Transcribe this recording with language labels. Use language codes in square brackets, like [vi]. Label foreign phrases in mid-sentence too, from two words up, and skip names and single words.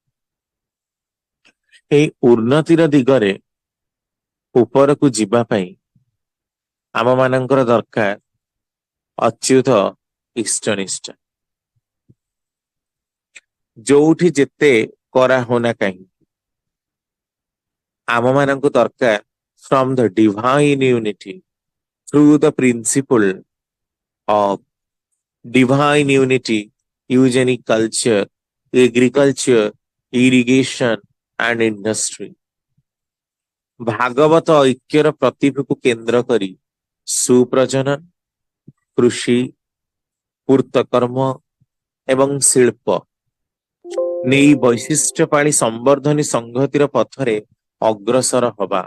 [or] ଏଇ ଉନ୍ନତିର ଦିଗରେ ଉପରକୁ ଯିବା ପାଇଁ ଆମ ମାନଙ୍କର ଦରକାର ଅଚ୍ୟୁତ ଇଷ୍ଟନିଷ୍ଠ। ଯୋଉଠି ଯେତେ କରା ହଉନା କାହିଁକି, ଆମ ମାନଙ୍କୁ ଦରକାର [en] from the divine unity through the principle of divine unity, eugenic culture, agriculture, irrigation and industry। [or] ଭାଗବତ ଐକ୍ୟର ପ୍ରତିଭକୁ କେନ୍ଦ୍ର କରି ସୁପ୍ରଜନନ, କୃଷି, ପୂର୍ତ୍ତକର୍ମ ଏବଂ ଶିଳ୍ପ ନେଇ ବୈଶିଷ୍ଟ୍ୟ ପାଳି ସମ୍ବର୍ଦ୍ଧନୀ ସଂହତିର ପଥରେ ଅଗ୍ରସର ହବା।